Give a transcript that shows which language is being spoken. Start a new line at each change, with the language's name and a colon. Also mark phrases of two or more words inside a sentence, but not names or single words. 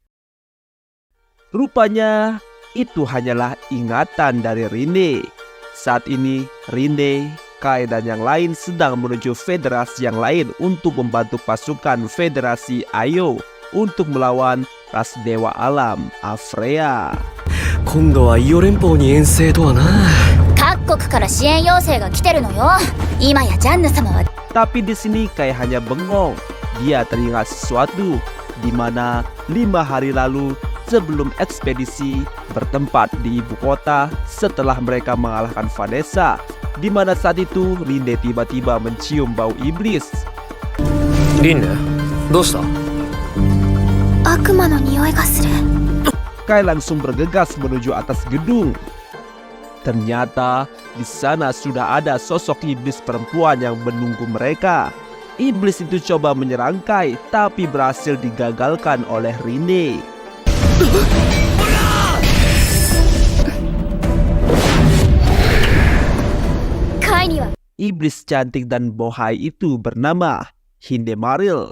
Indonesian: Rupanya itu hanyalah ingatan dari Rine. Saat ini Rine, Kai dan yang lain sedang menuju federasi yang lain untuk membantu pasukan federasi Ayo untuk melawan ras dewa alam Afrea.
Japanese: 今度はイオ連邦に遠征とはな。各国から支援要請が来てるのよ。今やジャンヌ様は。
Indonesian: Tapi di sini Kai hanya bengong. Dia teringat sesuatu di mana 5 hari lalu sebelum ekspedisi bertempat di ibu kota setelah mereka mengalahkan Vanessa, di mana saat itu Rinde tiba-tiba mencium bau iblis.
Japanese: Rinde, どうした? 悪魔の匂いがする。
Indonesian: Kai langsung bergegas menuju atas gedung. Ternyata di sana sudah ada sosok iblis perempuan yang menunggu mereka. Iblis itu coba menyerang Kai, tapi berhasil digagalkan oleh Rine. Iblis cantik dan bohai itu bernama Hindemaril.